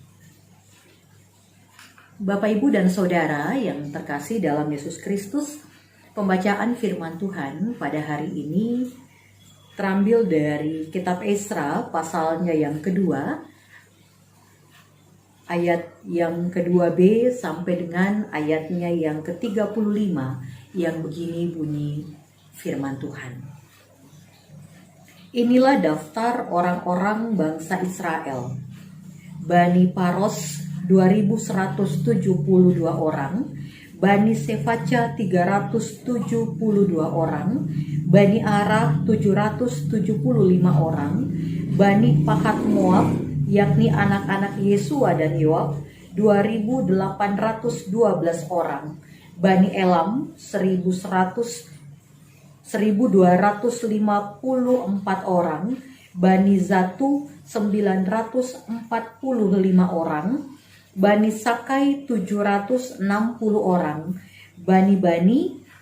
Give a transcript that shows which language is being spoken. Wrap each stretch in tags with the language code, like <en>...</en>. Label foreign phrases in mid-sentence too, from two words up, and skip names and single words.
<id>Bapak, Ibu, dan Saudara yang terkasih dalam Yesus Kristus, pembacaan firman Tuhan pada hari ini terambil dari kitab Esra pasalnya yang kedua, ayat yang ke-2b sampai dengan ayatnya yang ke-35, yang begini bunyi firman Tuhan. Inilah daftar orang-orang bangsa Israel. Bani Paros 2.172 orang, Bani Sefaca 372 orang, Bani Arah 775 orang, Bani Pahat Moab, yakni anak-anak Yesua dan Yoab 2.812 orang, Bani Elam 1.254 orang, Bani Zatu 945 orang, Bani Sakai 760 orang, Bani</id>